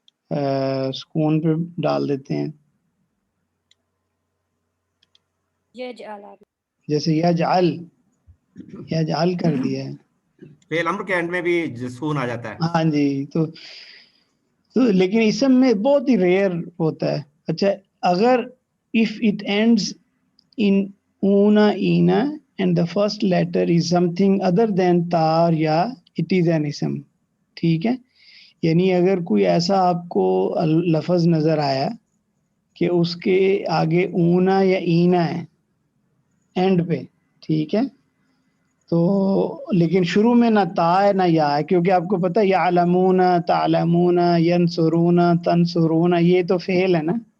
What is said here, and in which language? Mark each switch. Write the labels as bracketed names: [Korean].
[Urdu] سکون پہ ڈال دیتے ہیں، [Arabic] یجعل [Urdu] جیسے یجعل کر دیا ہے، فعل امر کے اینڈ میں بھی سکون آ جاتا ہے. ہاں جی. تو لیکن اسم میں بہت ہی ریئر ہوتا ہے. [English] اچھا اگر if it ends in una ina and the first letter is something other than ta or ya, it is an ism. [Urdu] ٹھیک ہے، یعنی اگر کوئی ایسا آپ کو لفظ نظر آیا کہ اس کے آگے اونا یا اینا ہے اینڈ پہ، ٹھیک ہے، تو لیکن شروع میں نہ تا ہے نہ یا ہے، کیونکہ آپ کو پتہ ہے [Arabic] یعلمون تعلمون ینصرون تنصرون [Urdu] یہ تو فعل ہے نا.